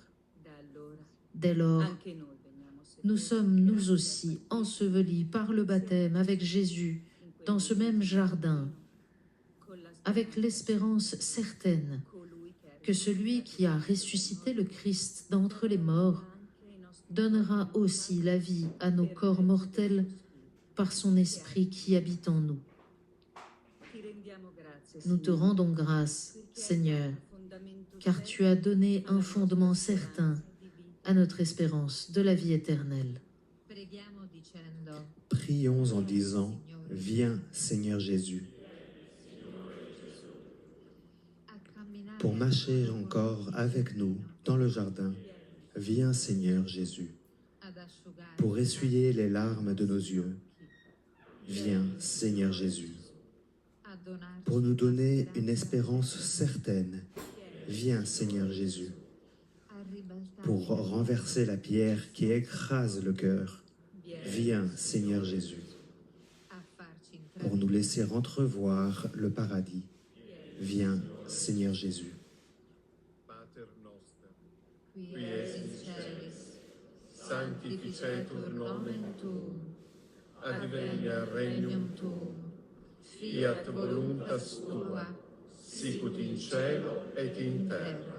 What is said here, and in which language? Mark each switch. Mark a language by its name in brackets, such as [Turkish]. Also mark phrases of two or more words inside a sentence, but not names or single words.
[French] Dès lors, nous sommes nous aussi ensevelis par le baptême avec Jésus dans ce même jardin, avec l'espérance certaine que celui qui a ressuscité le Christ d'entre les morts donnera aussi la vie à nos corps mortels par son esprit qui habite en nous. Nous te rendons grâce, Seigneur, car tu as donné un fondement certain à notre espérance de la vie éternelle. [Italian] Preghiamo dicendo: [French] Prions en disant, viens Seigneur Jésus. Pour marcher encore avec nous dans le jardin, viens Seigneur Jésus. Pour essuyer les larmes de nos yeux, viens Seigneur Jésus. Pour nous donner une espérance certaine, viens Seigneur Jésus. Pour renverser la pierre qui écrase le cœur, viens Seigneur Jésus. Pour nous laisser entrevoir le paradis, viens Seigneur Jésus. [Latin] Pater noster, qui es in celis, sanctificetur nomen tuum, advenia regnum tuum, fiat voluntas tua, sicut in cielo et in terra.